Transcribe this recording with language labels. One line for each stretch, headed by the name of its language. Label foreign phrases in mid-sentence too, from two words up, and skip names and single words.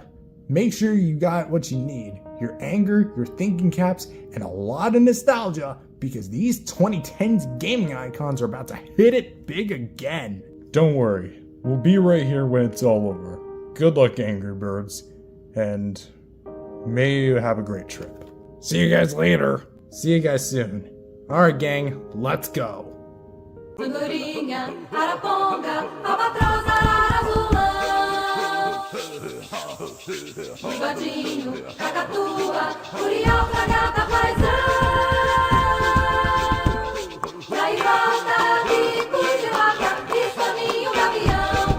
English: Make sure you got what you need. Your anger, your thinking caps, and a lot of nostalgia, because these 2010s gaming icons are about to hit it big again. Don't worry, we'll be right here when it's all over. Good luck, Angry Birds, and may you have a great trip. See you guys later. See you guys soon. Alright gang, let's go.
Portuguese: Bigodinho, cacatua, curial, fragata, paisão. E aí volta, bico de vaca, escaminho, gavião.